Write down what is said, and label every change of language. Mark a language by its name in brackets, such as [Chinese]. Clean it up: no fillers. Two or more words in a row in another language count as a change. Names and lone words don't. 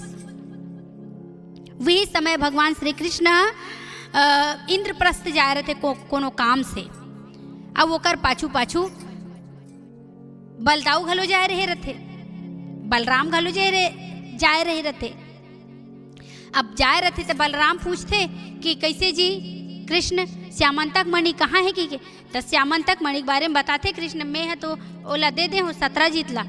[Chhattisgarhi] वही समय भगवान श्री कृष्ण इंद्रप्रस्थ जा रहे थे कोनो काम से। अब ओकर पाछू पाछू बलदाऊ घलो जाए रहे रहते, बलराम घलो जाए रहे रहते। अब जाए रहते तो बलराम पूछते कि कैसे जी कृष्ण श्यामंतक मणि कहाँ है कि तो श्यामंतक मणि के बारे में बताते कृष्ण में है तो ओला दे दे हो सत्रजीत ला।